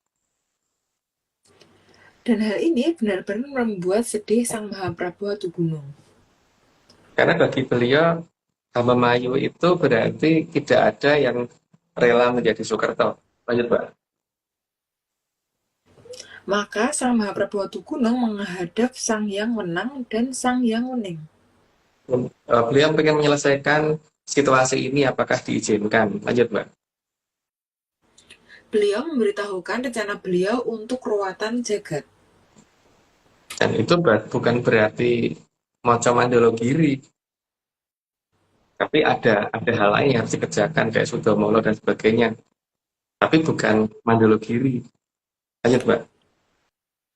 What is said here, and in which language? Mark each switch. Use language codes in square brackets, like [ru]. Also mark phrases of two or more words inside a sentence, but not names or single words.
[id] Dan hal ini benar-benar membuat sedih Sang Mahaprabu Watugunung. Karena bagi beliau Hamemayu itu berarti tidak ada yang rela menjadi Soekarto. Lanjut, Mbak. Maka Sang Mahaprabu Watugunung menghadap Sang Hyang Wenang dan Sang Hyang Weneng. Beliau ingin menyelesaikan situasi ini, apakah diizinkan? Lanjut, Mbak. Beliau memberitahukan rencana beliau untuk ruwatan jagat. Dan itu bukan berarti moco mandologiri. Tapi ada hal lain yang harus dikerjakan kayak Sudomolo dan sebagainya. Tapi bukan mandologiri. Lanjut, Mbak.